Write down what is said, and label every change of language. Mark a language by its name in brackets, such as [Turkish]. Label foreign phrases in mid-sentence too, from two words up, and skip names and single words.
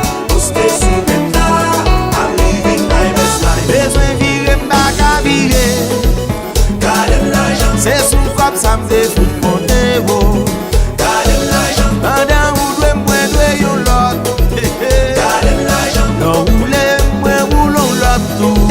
[Haitian Creole] Poste sou tèt la, [English] I'm living my best life. [Haitian Creole] Bezwen vire, m pa ka vire. Gade m lajan. Se sou kòb sa m te fout monte, wo. Gade m lajan. Pandan ou dwe, mwen dwe yon lòt. Gade m lajan. Nan ou le, mwen ou lon lòt tou.